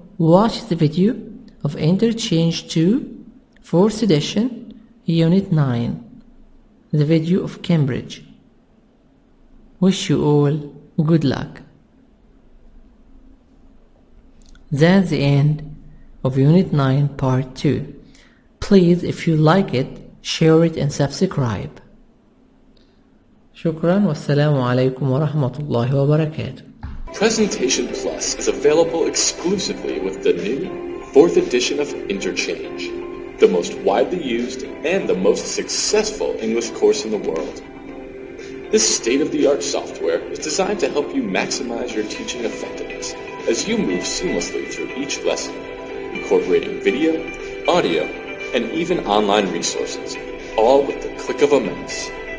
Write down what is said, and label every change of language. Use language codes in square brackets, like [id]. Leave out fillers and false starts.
[en] Watch the video of Interchange 2, 4th edition, Unit 9, the video of Cambridge. Wish you all good luck. That's the end of Unit 9 Part 2. Please, if you like it, share it and subscribe. [ar] شكرا والسلام عليكم ورحمة الله وبركاته. [en] Presentation Plus is available exclusively with the new 4th edition of Interchange, the most widely used and the most successful English course in the world. This state-of-the-art software is designed to help you maximize your teaching effectiveness as you move seamlessly through each lesson, incorporating video, audio, and even online resources, all with the click of a mouse.